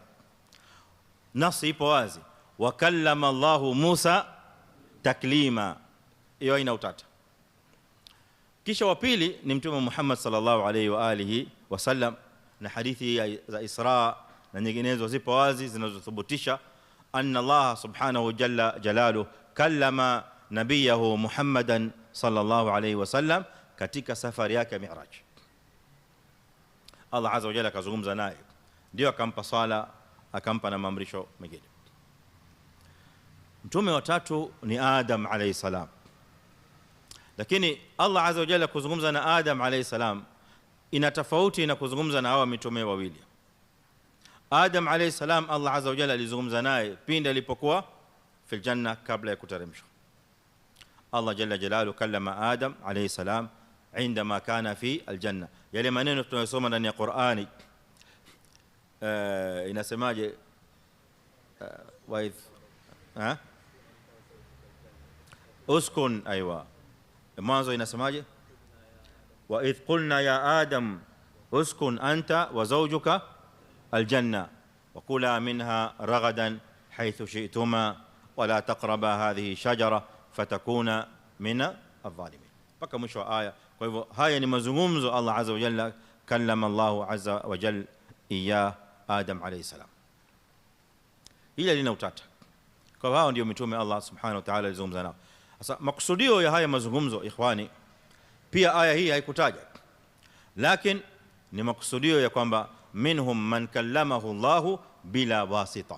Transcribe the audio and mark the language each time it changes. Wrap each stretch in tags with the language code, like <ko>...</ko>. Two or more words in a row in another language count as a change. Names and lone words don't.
<sw>Nasi ipo wazi,</sw> <ar>وكلم الله موسى تكليما,</ar> <sw>hiyo ina utata. Kisha wa pili ni mtume Muhammad</sw> <ar>صلى الله عليه وآله وسلم,</ar> <sw>na hadithi za Isra na nyinginezo zipo wazi zinazothibitisha</sw> <ar>أن الله سبحانه جل جلاله كلم نبيه محمدا صلى الله عليه وسلم</ar> <sw>katika safari yake ya Mi'raj. Allah</sw> <ar>عز وجل</ar> <sw>akazungumza naye, ndio akampa sala, akampa na maamrisho mengine. Mtume wa tatu ni Adam</sw> <ar>عليه السلام.</ar> <sw>Lakini Allah</sw> <ar>عز وجل</ar> <sw>kuzungumza na Adam</sw> <ar>عليه السلام</ar> <sw>ina tofauti na kuzungumza na hawa mitume wawili. Adam</sw> <ar>عليه السلام</ar> <sw>Allah</sw> <ar>عز وجل</ar> <sw>alizungumza naye pindi alipokuwa</sw> <ar>في الجنة</ar> <sw>kabla ya kuteremshwa.</sw> <ar>الله جل جلاله كلم آدم عليه السلام عندما كان في الجنه.</ar> <sw>yale maneno tunayosoma ndani ya Qur'ani inasemaje?</sw> <ar>واسكن,</ar> <sw>aywa, mwanzo inasemaje?</sw> <ar>وإذ قلنا يا آدم اسكن أنت وزوجك الجنة وكلا منها رغدا حيث شئتما ولا تقربا هذه الشجرة فتكونا من الظالمين,</ar> <sw>mpaka mwisho wa aya. Kwa hivyo haya ni mazungumzo Allah</sw> <ar>عز وجل كلم الله عز وجل إيا آدم عليه السلام.</ar> <sw>Hili lina utata, kwa hao ndio mitume Allah</sw> <ar>سبحانه وتعالى</ar> <sw>alizungumza nao. Sasa makusudio ya haya mazungumzo ikhwani, pia aya hii haikutaja, lakini ni makusudio ya kwamba</sw> <ar>منهم من كلمه الله بلا واسطة.</ar>